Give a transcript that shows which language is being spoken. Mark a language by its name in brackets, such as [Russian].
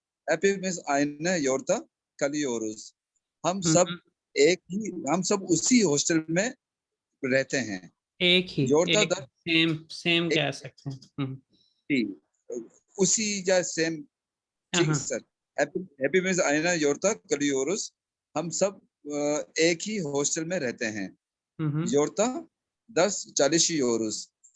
[Turkish] Hepimiz aynı yurtta kalıyoruz. [Hindi] हम सब उसी हॉस्टल में रहते हैं. एक ही, [Turkish] योरता [Hindi] एक सेम एक कह सकते हैं। ही उसी या सेम. ठीक हाँ, sir. [Turkish] Hepimiz aynı yurtta kalıyoruz. [Hindi] हम सब एक ही हॉस्टल में रहते हैं. [Turkish] Yurtta ders çalışıyoruz.